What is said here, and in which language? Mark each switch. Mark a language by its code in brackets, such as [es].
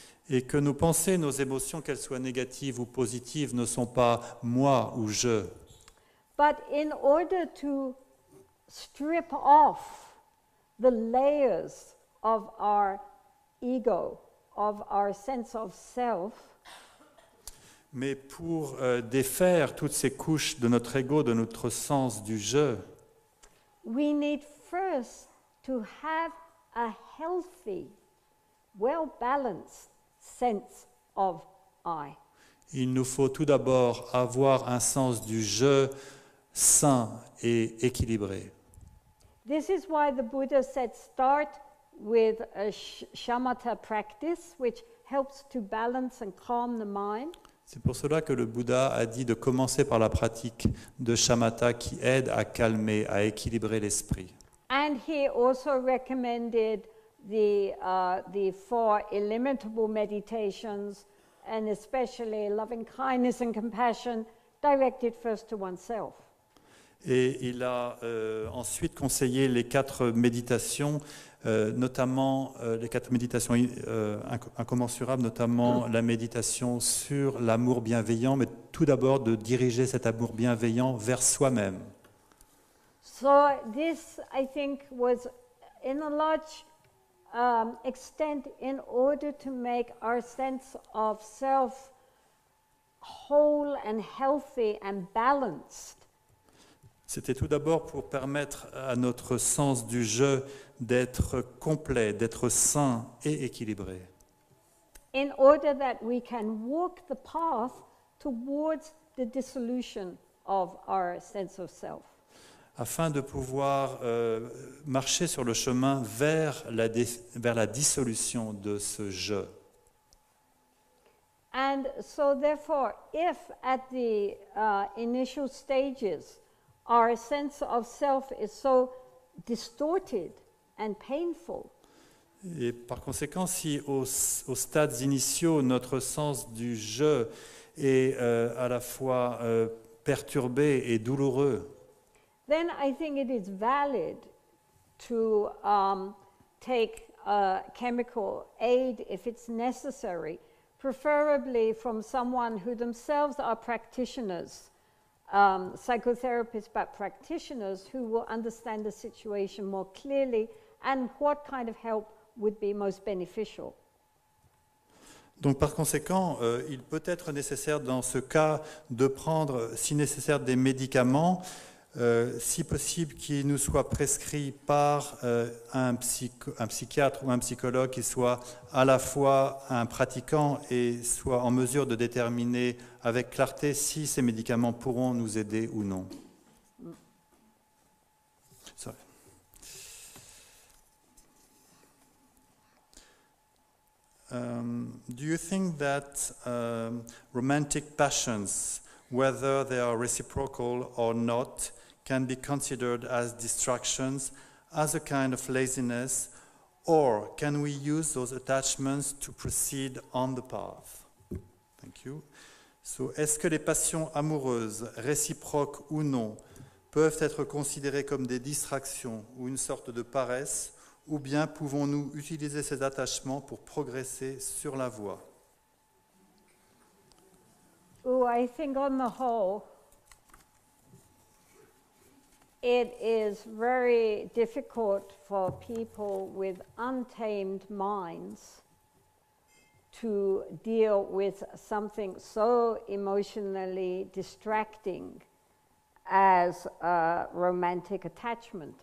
[fr] Et que nos pensées, nos émotions, qu'elles soient négatives ou positives, ne sont pas moi ou je. [en] But in order to strip off the layers of our ego, of our sense of self, [fr] Mais pour défaire toutes ces couches de notre ego, de notre sens du je, [en] we need first to have a healthy, well-balanced sense of I. [fr] il nous faut tout d'abord avoir un sens du je sain et équilibré. [en] This is why the Buddha said start with a shamatha practice, which helps to balance and calm the mind. [fr] C'est pour cela que le Bouddha a dit de commencer par la pratique de shamatha qui aide à calmer, à équilibrer l'esprit. [en] And he also recommended the 4 illimitable meditations, and especially loving kindness and compassion, directed first to oneself. [fr] Et il a ensuite conseillé les 4 méditations, notamment les 4 méditations incommensurables, notamment la méditation sur l'amour bienveillant, mais tout d'abord de diriger cet amour bienveillant vers soi-même. [en] So this, I think, was in a large extent in order to make our sense of self whole and healthy and balanced. [fr] C'était tout d'abord pour permettre à notre sens du je d'être complet, d'être sain et équilibré. [en] In order that we can walk the path towards the dissolution of our sense of self. [fr] Afin de pouvoir marcher sur le chemin vers la dissolution de ce je. [en] And so therefore, if at the initial stages our sense of self is so distorted and painful, [fr] Et par conséquent, si aux stades initiaux, notre sens du je est à la fois perturbé et douloureux, [en] then I think it is valid to take chemical aid if it's necessary, preferably from someone who themselves are practitioners, psychotherapists, but practitioners who will understand the situation more clearly and what kind of help would be most beneficial. [fr] Donc par conséquent, il peut être nécessaire dans ce cas de prendre, si nécessaire, des médicaments, si possible qui nous soient prescrits par un psychiatre ou un psychologue qui soit à la fois un pratiquant et soit en mesure de déterminer avec clarté si ces médicaments pourront nous aider ou non. [en] Do you think that romantic passions, whether they are reciprocal or not, can be considered as distractions, as a kind of laziness, or can we use those attachments to proceed on the path? Thank you. [fr] So, est-ce que les passions amoureuses, réciproques ou non, peuvent être considérées comme des distractions ou une sorte de paresse, ou bien pouvons-nous utiliser ces attachements pour progresser sur la voie? [en] Oh, I think on the whole, it is very difficult for people with untamed minds to deal with something so emotionally distracting as a romantic attachment.